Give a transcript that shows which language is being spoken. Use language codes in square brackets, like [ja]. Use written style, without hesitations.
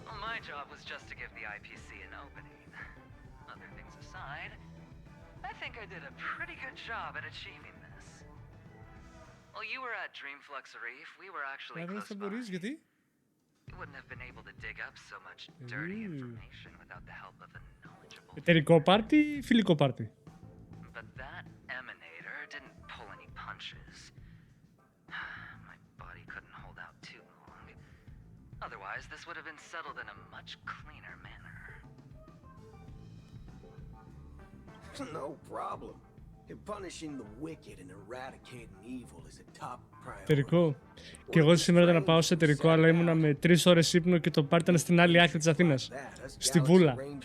[en] My job was just to give the IPC an opening. Other things aside, I think I did a pretty good job at achieving this. While you were at Dreamflux Reef, we were actually close by. [el] Γιατί? [en] We wouldn't have been able to dig up so much dirty information without the help of a knowledgeable. [el] Εταιρικό πάρτι ή φιλικό πάρτι? [en] But that emanator didn't pull any punches. My body couldn't hold out too long. Otherwise, this would have been settled in a much cleaner manner. No problem. Punishing the wicked and eradicating evil is a top priority. [el] Εταιρικό. Και εγώ σήμερα ήταν να πάω σε εταιρικό, αλλά ήμουνα με 3 ώρες ύπνο και το πάρτι ήταν στην άλλη άκρη της Αθήνας. Στη Βούλα.